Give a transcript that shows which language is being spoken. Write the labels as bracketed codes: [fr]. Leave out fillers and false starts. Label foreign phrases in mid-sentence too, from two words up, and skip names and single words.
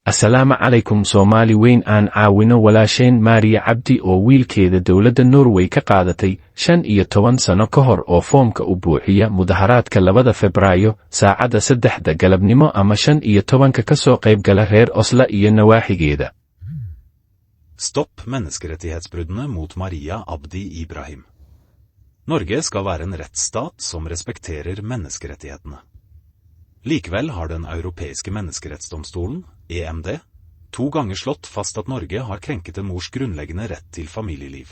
[so] Assalaamu calaykum Soomaali weyn aan caawino walaasheen Maria Cabdi oo wiilkeeda dowladda Norway ka qaadatay 15 sano ka hor oo foomka u buuxiya mudaharaadka 2 Febraayo saacada 3 galabnimo ama 15 ka soo qaybgala reer Oslo iyo nawaaxigeeda. [no] Stopp menneskerettighetsbruddene mot Maria Abdi Ibrahim. Norge skal være en rettsstat som respekterer menneskerettighetene. Likevel har den europeiske menneskerettsdomstolen, EMD, 2 ganger slått fast at Norge har krenket en mors grunnleggende rett til familieliv.